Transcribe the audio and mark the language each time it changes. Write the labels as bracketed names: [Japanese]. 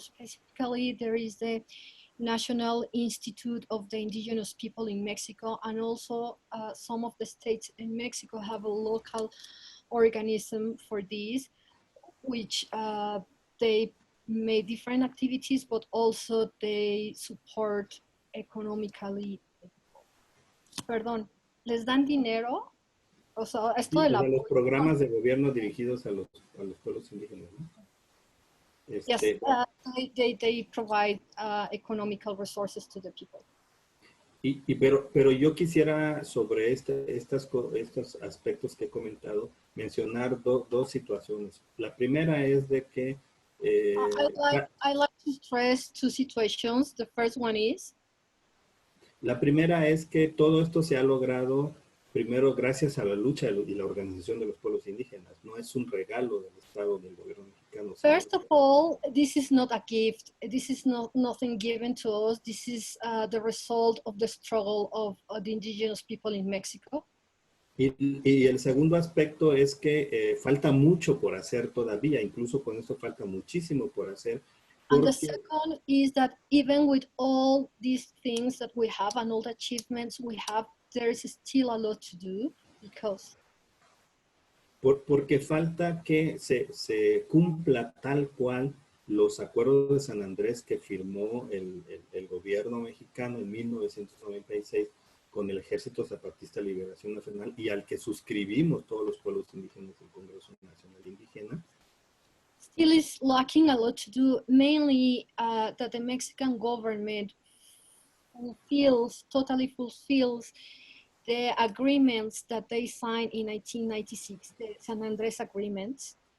[English] Specifically, there is the National Institute of the Indigenous People in Mexico, and also some of the states in Mexico have a local organism for this, which they make different activities, but also they support economically. [Spanish] Perdón, ¿les dan dinero? O sea, esto Sí, de o la... sea, los programas de gobierno dirigidos a los pueblos indígenas, ¿no? [English] Yes, they provide economical resources to the people. [Spanish] Pero yo quisiera sobre estos aspectos que he comentado mencionar dos situaciones. La primera es de que [English] I like to stress two situations. The first one is [Spanish] la primera es que todo esto se ha logrado primero gracias a la lucha y la organización de los pueblos indígenas. No es un regalo del Estado, del gobierno mexicano. [English] First of all, this is not a gift. This is nothing given to us. This is the result of the struggle of the indigenous people in Mexico. [Spanish] Y el segundo aspecto es que falta mucho por hacer todavía, incluso con esto falta muchísimo por hacer. [English] And the second is that even with all these things that we have and all the achievements we have, there is still a lot to do [Spanish] porque falta que se cumpla tal cual los acuerdos de San Andrés que firmó el gobierno mexicano en 1996 con el Ejército Zapatista de Liberación Nacional y al que suscribimos todos los pueblos indígenas del Congreso Nacional Indígena. [English] Still is lacking a lot to do, mainly that the Mexican government totally fulfills the agreements that they signed in 1996, the San Andrés Agreements.